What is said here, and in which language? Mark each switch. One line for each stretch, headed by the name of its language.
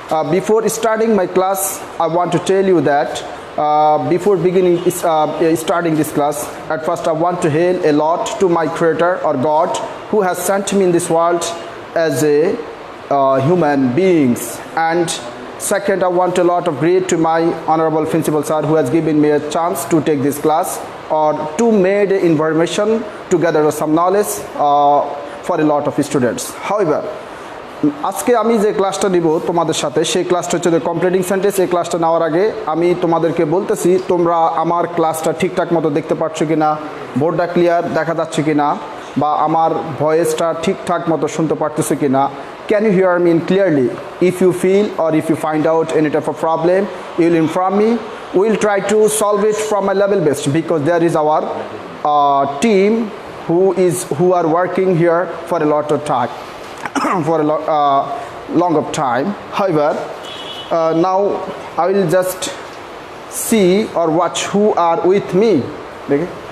English: Before starting my class, I want to tell you that before starting this class, at first I want to hail a lot to my creator or God who has sent me in this world as a human beings. And second, I want a lot of great to my honorable principal sir who has given me a chance to take this class or to make information to gather some knowledge for a lot of students.
Bangla: However, আজকে আমি যে ক্লাসটা নিব তোমাদের সাথে সেই ক্লাসটা হচ্ছে কমপ্লিটিং সেন্টেন্স। এই ক্লাসটা নেওয়ার আগে আমি তোমাদেরকে বলতেছি তোমরা আমার ক্লাসটা ঠিকঠাক মতো দেখতে পাচ্ছ কিনা, বোর্ডটা ক্লিয়ার দেখা যাচ্ছে কিনা, বা আমার ভয়েসটা ঠিকঠাক মতো শুনতে পারতেছো কিনা।
English: Can you hear me clearly? If you feel or if you find out any type of problem, you will inform me. We will try to solve it from a level best because there is our team who are working here for a lot of time. For a long of time. However, now I will just see or watch who are with me. Okay?